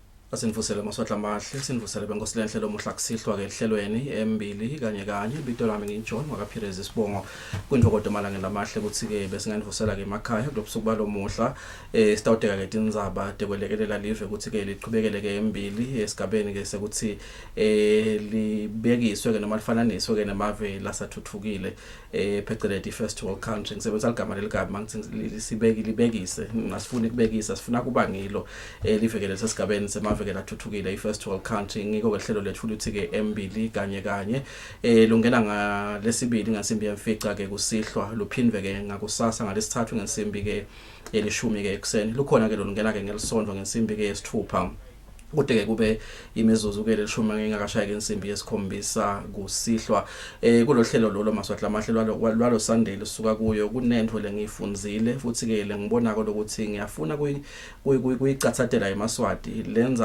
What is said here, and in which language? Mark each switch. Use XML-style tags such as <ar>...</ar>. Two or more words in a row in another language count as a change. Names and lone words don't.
<ss>Asinivusele maswahla amahle sinivusele benkosi lenhlelo omuhla kusihlwa ke ehlelweni Embili Kanye Kanye ibito lami nginJohn wakaPhirezi Sibongo kwintokodo malanga lamahle ukuthi ke besinganivusela ke emakhaya kulobusuku balomuhla sitawudeka ke indzaba dekwelekelela live ukuthi ke liqhubekele ke Embili esigabeni ke sekuthi libekiswe ke noma lifananiswe ke namave lasathuthukile phecelezi</ss> <en>first world country</en> <ss>ngisebenzisa igama leligama ngithi sibeki libekise nasifuna ukubekisa sifuna kuba ngilo livekele sesigabeni semave ke lathuthukile</ss> <en>i-first world country</en> <ss>ngiko kehlelo lethu luthi ke Embili Kanye Kanye lungena ngalesibili ngensimbi yemfica ke kusihlwa luphindwe ke ngakusasa ngalesithathu ngensimbi ke yelishumi ke ekseni lukhona ke lungena ke ngelisonto ngensimbi ke yesithupha kude ke kube imizuzu ke leshuma ngingakashaya ke insimbi yesikhombisa kusihlwa kulohlelo lo maswahla amahle lwalo Sunday lisuka kuyo kunento lengiyifunzile futhi ke lengibona ukuthi ngiyafuna kuyicathathela emaswati lenza</ss>